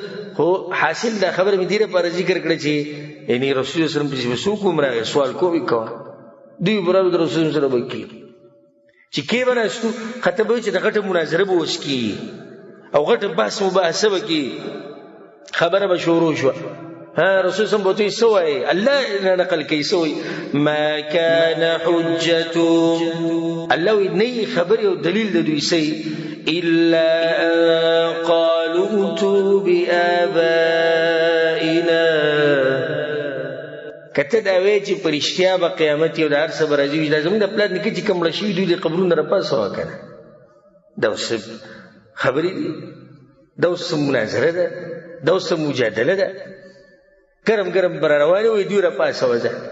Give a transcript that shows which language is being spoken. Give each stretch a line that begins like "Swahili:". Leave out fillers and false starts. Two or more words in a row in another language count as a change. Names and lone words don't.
Pashto: خو حاصل دا خبره مې دې لپاره ذکر کړه چې یعنې رسول وسلم پسې به څوک هم راغی سوال کوي کوه دوی برابر د رسول سره به کېږي چې کې به ناستو خطه به وي چې د غټه مناظره به اوس کېږي او غټه بحث مباحثه به کېږي خبره به شروع شوه رسول
Arabic: صلی الله علیه وسلم
Pashto: څه وایي الله نقل کوي څه وایي
Arabic: ما كان حجتهم
Pashto: الله وایي نه یې خبرې او دلیل د دوی څه
Arabic: الا ان قالوا ائتوا
Pashto: بآبائنا کته دا وایي چې په رښتیا به قیامت یو د هر څه به راځي دا زموږ د پلار نیکه چې کوم مړه شوي دوی د قبرونه راپاڅوه که نه دا اوس خبرې دي دا اوس مناظره ده دا اوس مجادله ده ګرم ګرم به را روانې وي دوی راپاڅوه ځه